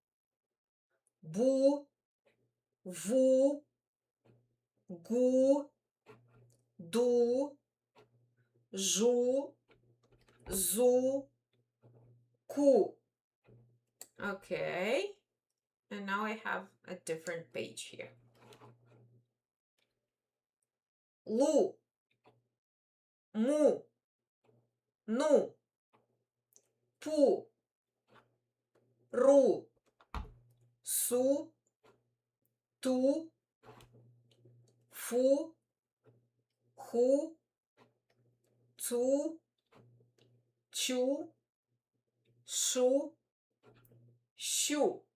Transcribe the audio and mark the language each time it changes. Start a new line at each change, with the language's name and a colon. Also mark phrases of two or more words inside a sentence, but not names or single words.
Russian: Bu, Vu, Gu, Du, Ju, Zu, Ku.
English: Okay, and now I have a different page here.
Russian: Lu, Mu, Nu, Pu, Ru, Su, Tu, Fu, Hu, Цу, Чу, Шу, Щу.